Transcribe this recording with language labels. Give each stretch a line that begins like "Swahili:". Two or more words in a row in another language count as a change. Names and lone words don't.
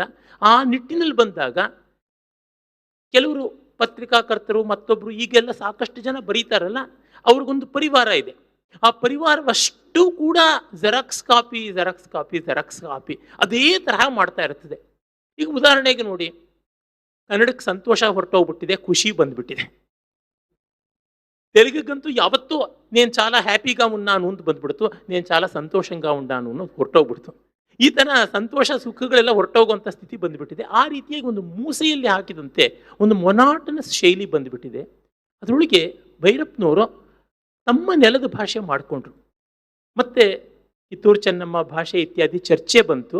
Kannada: ಆ ನಿಟ್ಟಿನಲ್ಲಿ ಬಂದಾಗ ಕೆಲವರು ಪತ್ರಿಕಾಕರ್ತರು ಮತ್ತೊಬ್ಬರು ಈಗೆಲ್ಲ ಸಾಕಷ್ಟು ಜನ ಬರೀತಾರಲ್ಲ, ಅವ್ರಿಗೊಂದು ಪರಿವಾರ ಇದೆ. ಆ ಪರಿವಾರವಷ್ಟು ಕೂಡ ಜೆರಾಕ್ಸ್ ಕಾಪಿ ಜೆರಾಕ್ಸ್ ಕಾಪಿ ಜೆರಾಕ್ಸ್ ಕಾಪಿ ಅದೇ ತರಹ ಮಾಡ್ತಾ ಇರ್ತದೆ. ಈಗ ಉದಾಹರಣೆಗೆ ನೋಡಿ, ಕನ್ನಡಕ್ಕೆ ಸಂತೋಷ ಹೊರಟೋಗ್ಬಿಟ್ಟಿದೆ, ಖುಷಿ ಬಂದ್ಬಿಟ್ಟಿದೆ. ತೆಲುಗಿಗಂತೂ ಯಾವತ್ತೂ
Telugu: నేను చాలా హ్యాపీగా ఉన్నాను
Kannada: ಅಂತ ಬಂದ್ಬಿಡ್ತು,
Telugu: నేను చాలా ಸಂತೋಷಂగా ఉన్నాను
Kannada: ಅನ್ನೋದು ಹೊರಟೋಗ್ಬಿಡ್ತು. ಈ ಥರ ಸಂತೋಷ ಸುಖಗಳೆಲ್ಲ ಹೊರಟೋಗುವಂಥ ಸ್ಥಿತಿ ಬಂದುಬಿಟ್ಟಿದೆ. ಆ ರೀತಿಯಾಗಿ ಒಂದು ಮೂಸೆಯಲ್ಲಿ ಹಾಕಿದಂತೆ ಒಂದು ಮೊನಾಟನಸ್ ಶೈಲಿ ಬಂದುಬಿಟ್ಟಿದೆ. ಅದರೊಳಗೆ ಭೈರಪ್ಪನವರು ತಮ್ಮ ನೆಲದ ಭಾಷೆ ಮಾಡಿಕೊಂಡ್ರು. ಮತ್ತು ಕಿತ್ತೂರು ಚೆನ್ನಮ್ಮ ಭಾಷೆ ಇತ್ಯಾದಿ ಚರ್ಚೆ ಬಂತು.